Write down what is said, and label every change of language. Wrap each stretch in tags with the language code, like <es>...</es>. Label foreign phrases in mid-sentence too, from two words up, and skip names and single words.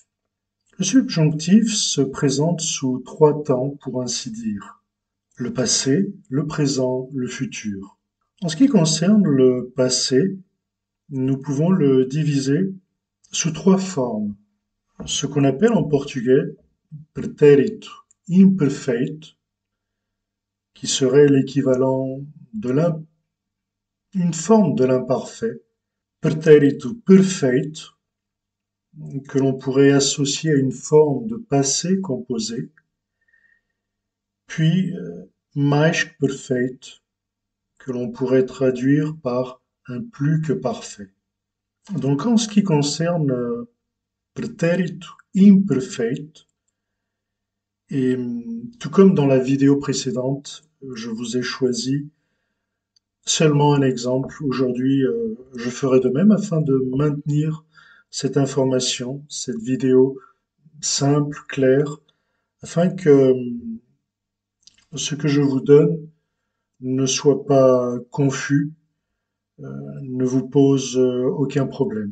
<fr>Le subjonctif se présente sous trois temps, pour ainsi dire. Le passé, le présent, le futur. En ce qui concerne le passé, nous pouvons le diviser sous trois formes. Ce qu'on appelle en portugais</fr> <pt>pretérito imperfeito,</pt> <fr>qui serait l'équivalent de une forme de l'imparfait,</fr> <pt>pretérito perfeito,</pt> <fr>que l'on pourrait associer à une forme de passé composé, puis</fr> <pt>mais que perfeito,</pt> <fr>que l'on pourrait traduire par un plus que parfait. Donc en ce qui concerne</fr> <pt>pretérito imperfeito,</pt> <fr>et tout comme dans la vidéo précédente, je vous ai choisi seulement un exemple. Aujourd'hui, je ferai de même afin de maintenir cette information, cette vidéo simple, claire, afin que ce que je vous donne ne soit pas confus, ne vous pose aucun problème.</fr>